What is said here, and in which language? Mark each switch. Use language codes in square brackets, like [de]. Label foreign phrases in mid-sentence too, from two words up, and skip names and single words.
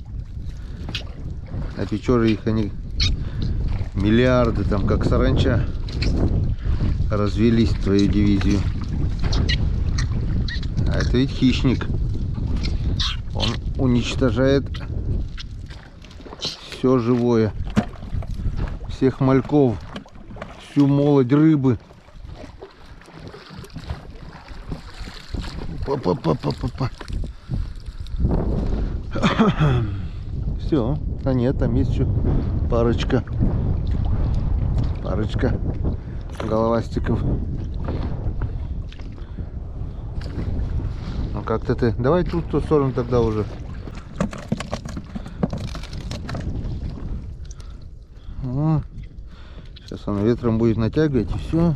[ru] А Печоры их они миллиарды, там как саранча развелись в твою дивизию. А это ведь хищник. Он уничтожает все живое. Всех мальков, всю молодь рыбы. Па-па-па-па-па-па. Все. А нет, там есть еще парочка головастиков. Ну как-то ты. Давай тут в ту сторону тогда уже. О, сейчас она ветром будет натягивать и все.